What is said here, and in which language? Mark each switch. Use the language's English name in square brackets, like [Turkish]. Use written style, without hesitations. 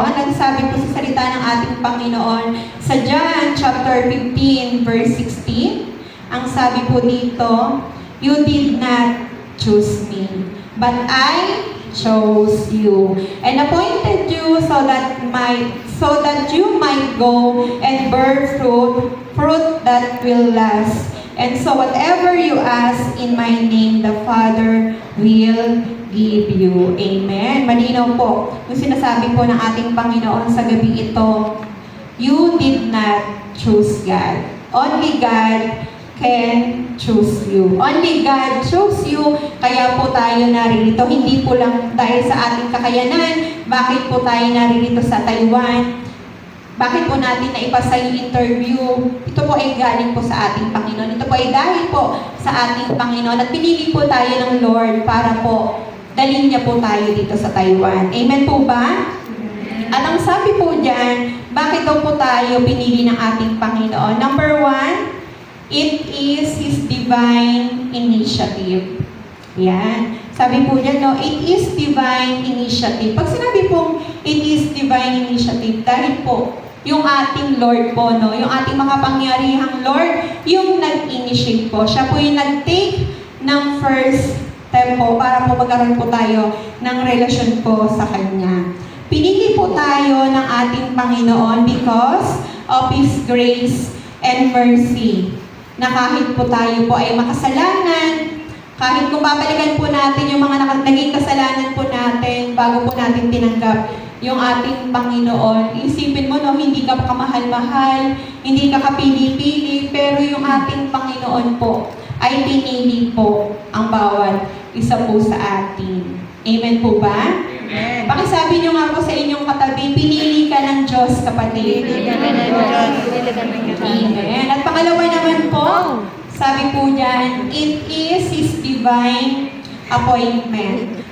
[Filipino] Ang nagsabi po sa salita ng ating Panginoon sa John chapter 15 verse 16, ang sabi po dito, [English] you did not choose me, but I chose you and appointed you so that you might go and bear fruit that will last. And so whatever you ask in my name, the Father will give you. Amen. [Filipino] Malinaw po yung sinasabi po ng ating Panginoon sa gabi ito. [English] You did not choose God. Only God can choose you. Only God chose you, [Filipino] kaya po tayo naririto. Hindi po lang dahil sa ating kakayanan. Bakit po tayo naririto sa Taiwan? Bakit po natin naipasa yung interview? Ito po ay galing po sa ating Panginoon. Ito po ay dahil po sa ating Panginoon. At pinili po tayo ng Lord para po dalhin niya po tayo dito sa Taiwan. Amen po ba? At ang sabi po dyan, bakit daw po tayo pinili ng ating Panginoon? [English] Number 1, it is His divine initiative. [Filipino] Yan. Sabi po dyan, no, [English] it is divine initiative. [Filipino] Pag sinabi pong [English] it is divine initiative, [Filipino] dahil po, yung ating Lord po, no, yung ating makapangyarihang Lord, yung nag-initiate po. Siya po yung nag-take ng first step po para po magkaroon po tayo ng relasyon po sa Kanya. Pinili po tayo ng ating Panginoon [English] because of His grace and mercy. [Filipino] Na kahit po tayo po ay makasalanan, kahit kung babalikan po natin yung mga naging kasalanan po natin bago po natin tinanggap yung ating Panginoon, isipin mo, no, hindi ka kamahal-mahal, hindi ka kapili-pili, pero yung ating Panginoon po ay pinili po ang bawat isa po sa atin. Amen po ba? Amen. Pakisabi nyo nga po sa inyong katabi, pinili ka ng Diyos, kapatid. Pinili ka ng Diyos. Pinili ka ng Diyos. Amen. At pangalawa naman po, sabi po dyan, [English] it is His divine appointment.